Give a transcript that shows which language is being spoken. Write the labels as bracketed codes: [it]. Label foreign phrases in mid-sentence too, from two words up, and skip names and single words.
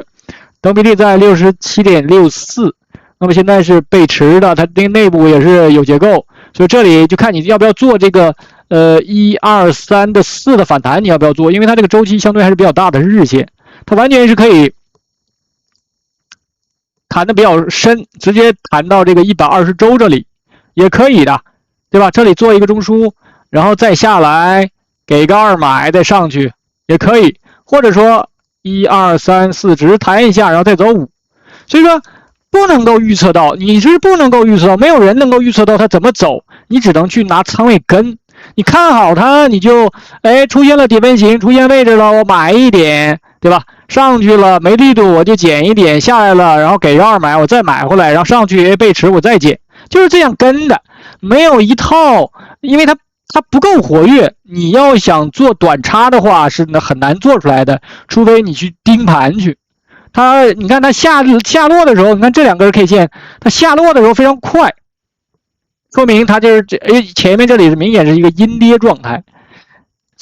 [zh] 等比例在 67.64， 那麼現在是背馳的，它這內部也是有結構，所以這裡就看你要不要做這個1、2、3的4的反彈，你要不要做？因為它這個周期相對還是比較大的，是日線，它完全是可以彈的比較深，直接彈到這個120周這裡也可以的，對吧？這裡做一個中樞，然後再下來給個2買再上去也可以，或者說1、2、3、4只是彈一下，然後再走5。所以說不能夠預測到，你是不能夠預測到，沒有人能夠預測到它怎麼走，你只能去拿倉位跟。你看好它，你就出現了底分型，出現位置了，我買一點，對吧？上去了沒力度我就減一點，下來了然後給個2買我再買回來，然後上去背馳我再減，就是這樣跟的，沒有一套，因為它不夠活躍，你要想做短差的話是很難做出來的，除非你去盯盤去。你看它下落的時候，你看這2根 K 線，它下落的時候非常快，說明它就是前面這裡是明顯是一個陰跌狀態。